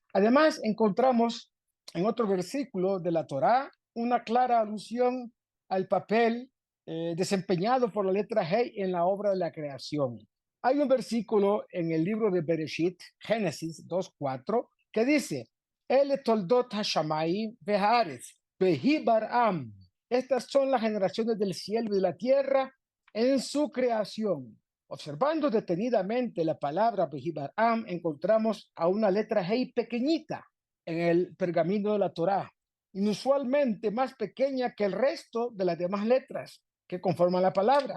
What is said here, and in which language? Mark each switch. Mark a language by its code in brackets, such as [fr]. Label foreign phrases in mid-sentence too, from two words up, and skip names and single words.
[es] Además, encontramos en otro versículo de la Torá una clara alusión al papel desempeñado por la letra Hei en la obra de la creación. Hay un versículo en el libro de Bereshit, Génesis 2:4, que dice, [he] אלה תולדות השמים והארץ, בהי בראם. [es] Estas son las generaciones del cielo y de la tierra en su creación. Observando detenidamente la palabra [he] בהי בראם, [es] encontramos a una letra Hei pequeñita en el pergamino de la Torá, inusualmente más pequeña que el resto de las demás letras que conforman la palabra.